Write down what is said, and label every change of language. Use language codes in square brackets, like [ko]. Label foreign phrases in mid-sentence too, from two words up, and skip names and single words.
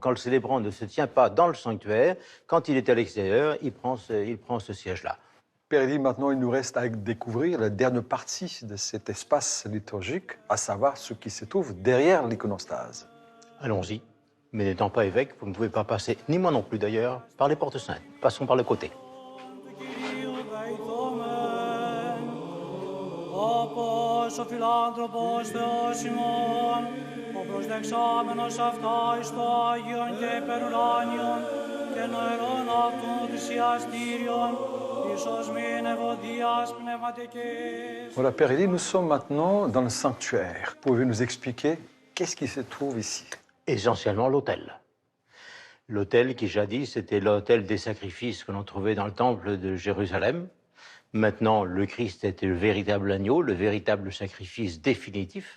[fr] Quand le célébrant ne se tient pas dans le sanctuaire, quand il est à l'extérieur, il prend ce siège-là. Père Élie, maintenant, il nous reste à découvrir la dernière partie de cet espace liturgique, à savoir ce qui se trouve derrière l'iconostase. Allons-y. Mais n'étant pas évêque, vous ne pouvez pas passer, ni moi non plus d'ailleurs, par les portes saintes. Passons par le côté. [el] Όπως ο φιλάνθρωπος Θεός ημών, ο προσδεξάμενος αυτά εις το Άγιον και υπερουράνιον και νοερών αυτού θυσιαστήριον, ίσως μην ευωδίας πνευματικής. [fr] Voilà, Père Élie, nous sommes maintenant dans le sanctuaire. Pouvez-vous nous expliquer qu'est-ce qui se trouve ici? Essentiellement l'autel. L'autel qui jadis était l'autel des sacrifices que l'on trouvait dans le temple de Jérusalem. Maintenant, le Christ était le véritable agneau, le véritable sacrifice définitif.